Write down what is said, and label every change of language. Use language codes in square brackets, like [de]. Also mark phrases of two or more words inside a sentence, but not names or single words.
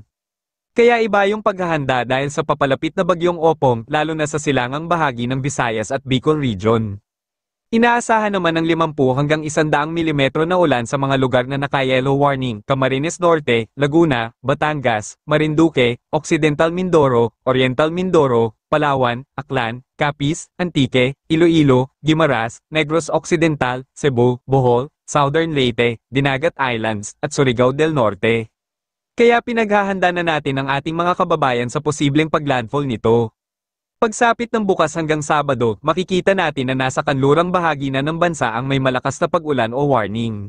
[tl] Kaya iba yung paghahanda dahil sa papalapit na bagyong Opong, lalo na sa silangang bahagi ng Visayas at Bicol Region. Inaasahan naman ng 50 hanggang 100 mm na ulan sa mga lugar na naka-yellow warning, Camarines Norte, Laguna, Batangas, Marinduque, Occidental Mindoro, Oriental Mindoro, Palawan, Aklan, Capiz, Antique, Iloilo, Guimaras, Negros Occidental, Cebu, Bohol, Southern Leyte, Dinagat Islands, at Surigao del Norte. Kaya pinaghahanda na natin ang ating mga kababayan sa posibleng paglandfall nito. Pagsapit ng bukas hanggang Sabado, makikita natin na nasa kanlurang bahagi na ng bansa ang may malakas na pag-ulan o warning.